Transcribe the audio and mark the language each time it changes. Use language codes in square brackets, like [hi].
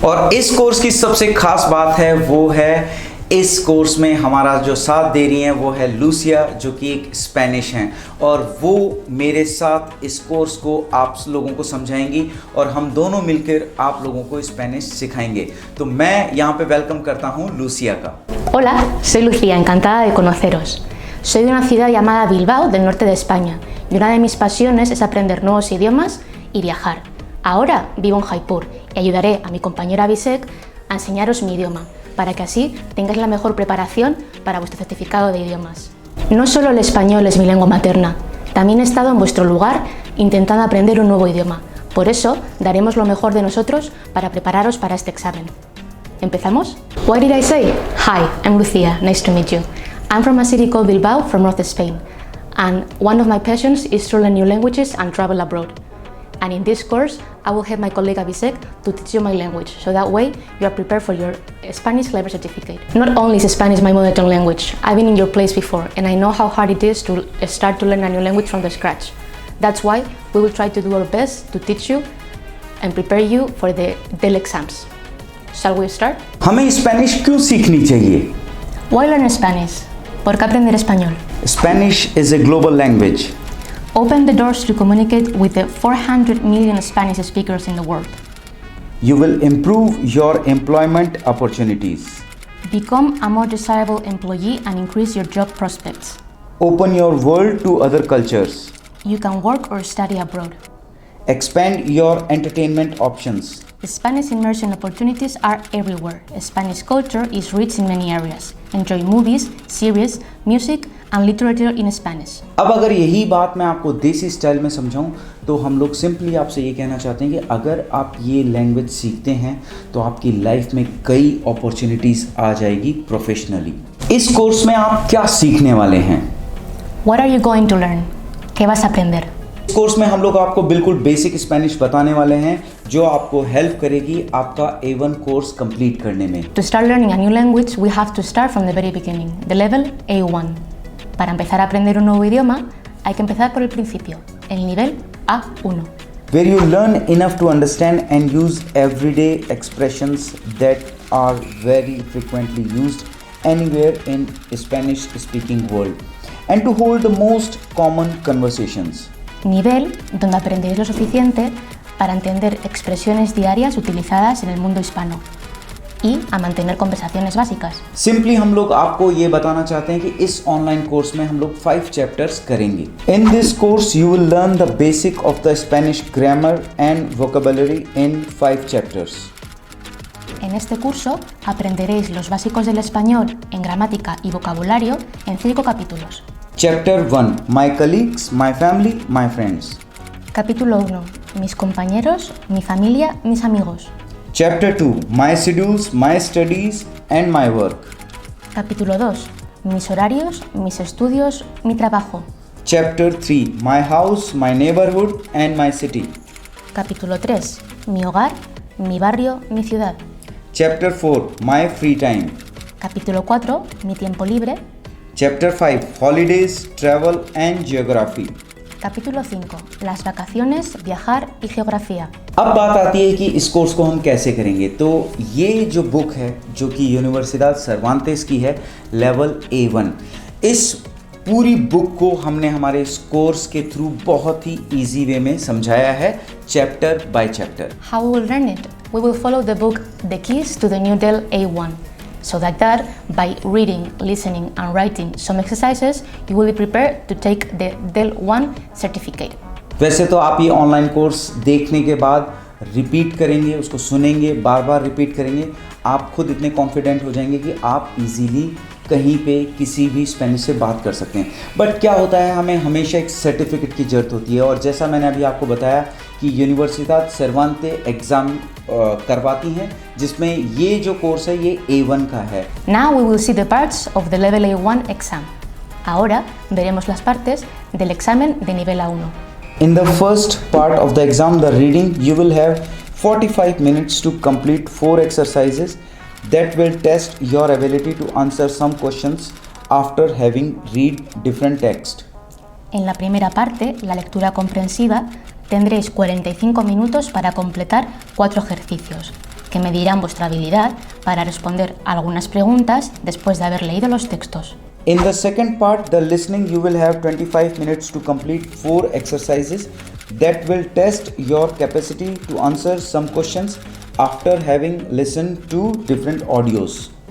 [hi] और इस कोर्स की सबसे खास बात है वो है इस कोर्स में हमारा जो साथ दे रही हैं वो है लूसिया, जो कि एक स्पेनिश हैं और वो मेरे साथ इस कोर्स को आप लोगों को समझाएंगी और हम दोनों मिलकर आप लोगों को स्पेनिश सिखाएंगे। तो मैं यहाँ पे वेलकम करता हूँ लूसिया का। [es] Hola, soy Lucía, encantada de conoceros. Soy de una ciudad llamada Bilbao, del norte de España, y una de mis pasiones es aprender nuevos idiomas y viajar. Ahora vivo en Jaipur y ayudaré a mi compañera Abhishek a enseñaros mi idioma, para que así tengáis la mejor preparación para vuestro certificado de idiomas. No solo el español es mi lengua materna, también he estado en vuestro lugar intentando aprender un nuevo idioma. Por eso daremos lo mejor de nosotros para prepararos para este examen. ¿Empezamos? [en] What did I say? Hi, I'm Lucia, nice to meet you. I'm from a city called Bilbao from North Spain, and one of my passions is to learn new languages and travel abroad. And in this course, I will help my colleague Abhishek to teach you my language, so that way you are prepared for your Spanish level certificate. Not only is Spanish my mother tongue language, I've been in your place before, and I know how hard it is to start to learn a new language from the scratch. That's why we will try to do our best to teach you and prepare you for the DEL exams. Shall we start? [hi] हमें Spanish क्यों सीखनी चाहिए? [en] Why learn Spanish? [es] ¿Por qué aprender español? [en] Spanish is a global language. Open the doors to communicate with the 400 million Spanish speakers in the world. You will improve your employment opportunities. Become a more desirable employee and increase your job prospects. Open your world to other cultures. You can work or study abroad. Expand your entertainment options. Spanish immersion opportunities are everywhere. Spanish culture is rich in many areas. Enjoy movies, series, music and literature in Spanish. [hi] अब अगर यही बात मैं आपको देसी style में समझाऊं तो हम लोग सिंपली आपसे ये कहना चाहते हैं कि अगर आप ये लैंग्वेज सीखते हैं तो आपकी लाइफ में कई अपॉर्चुनिटीज़ आ जाएगी प्रोफेशनली। इस कोर्स में आप क्या सीखने वाले हैं? [en] What are you going to learn? [es] ¿Qué vas a aprender? [hi] इस कोर्स में हम लोग आपको बिल्कुल बेसिक स्पेनिश बताने वाले हैं जो आपको हेल्प करेगी आपका A1 कोर्स कंप्लीट करने में। [en] To start learning a new language, we have to start from the very beginning, the level A1. [es] Para empezar a aprender un nuevo idioma, hay que empezar por el principio, el nivel A1. [en] Where you learn enough to understand and use everyday expressions that are very frequently used anywhere in Spanish-speaking world, and to hold the most common conversations. [es] Nivel donde aprenderéis lo suficiente para entender expresiones diarias utilizadas en el mundo hispano y a mantener conversaciones básicas. [hi] Simply हम लोग आपको ये बताना चाहते हैं कि इस online course में हम लोग 5 चैप्टर्स करेंगे। [en] In this course you will learn the basic of the Spanish grammar and vocabulary in 5 chapters. [es] En este curso aprenderéis los básicos del español en gramática y vocabulario en 5 capítulos. [en] Chapter 1. My colleagues, my family, my friends. [es] Capítulo 1. Mis compañeros, mi familia, mis amigos. [en] Chapter 2. My schedules, my studies and my work. [es] Capítulo 2. Mis horarios, mis estudios, mi trabajo. [en] Chapter 3. My house, my neighborhood and my city. [es] Capítulo 3. Mi hogar, mi barrio, mi ciudad. [en] Chapter 4. My free time. [es] Capítulo 4, Mi tiempo libre. [en] Chapter 5, Holidays, Travel and Geography. [es] Capítulo 5, Las vacaciones, viajar y geografía. [hi] अब बात आती है कि इस course को हम कैसे करेंगे। तो ये जो बुक है जो कि यूनिवर्सिडad सर्वांतेस की है, लेवल A1, इस पूरी बुक को हमने हमारे इस कोर्स के थ्रू बहुत ही इजी वे में समझाया है, chapter by chapter. [en] How we will learn it? We will follow the book The Keys to the New Del A1. So that by reading, listening and writing some exercises, you will be prepared to take the Del 1 certificate. [hi] वैसे तो आप ये online course देखने के बाद repeat करेंगे, उसको सुनेंगे, बार बार रिपीट करेंगे, आप खुद इतने कॉन्फिडेंट हो जाएंगे कि आप इजीली कहीं पे किसी भी स्पेनिश से बात कर सकते हैं। बट क्या होता है, हमें हमेशा एक सर्टिफिकेट की ज़रूरत होती है, और जैसा मैंने अभी आपको बताया कि यूनिवर्सिडad सर्वांते एग्ज़ाम करवाती हैं, जिसमें ये जो कोर्स है ये A1 का है। [en] Now we will see the parts of the Level A1 exam. [es] Ahora veremos las partes del examen de nivel A1. [en] In the first part of the exam, the reading, you will have 45 minutes to complete 4 exercises that will test your ability to answer some questions after having read different text. [es] En la primera parte, la lectura comprensiva, tendréis 45 minutos para completar 4 ejercicios, que medirán vuestra habilidad para responder algunas preguntas después de haber leído los textos. [en] In the second part, the listening, you will have 25 minutes to complete 4 exercises that will test your capacity to answer some questions after having listened to different audios.